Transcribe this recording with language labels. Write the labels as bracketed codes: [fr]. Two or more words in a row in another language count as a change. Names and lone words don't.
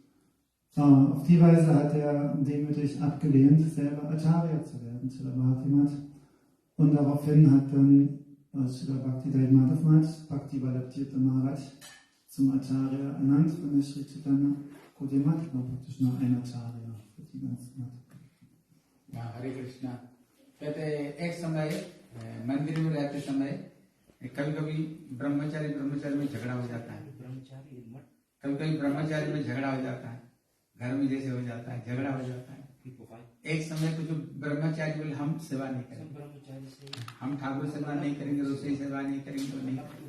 [de] Auf die Weise hat er demütig abgelehnt, selber Acharya zu werden, Srila Bharati Maharaj. Und daraufhin hat dann Srila Bhaktivedanta Madhav Maharaj, Bhaktivedanta Maharaj, zum Acharya ernannt von der Sri Chaitanya Gaudiya Math, war praktisch nur ein Acharya für die ganze Math. [hi] हरे कृष्णा। कहते एक समय मंदिर में रहते समय कभी कभी ब्रह्मचारी में झगड़ा हो जाता है। कभी कभी ब्रह्मचारी में झगड़ा हो जाता है, घर में जैसे हो जाता है, झगड़ा हो जाता है। एक समय कुछ ब्रह्मचारी बोले हम सेवा नहीं करेंगे, हम ठाकुर सेवा नहीं करेंगे, रसोई सेवा नहीं करेंगे, तो नहीं।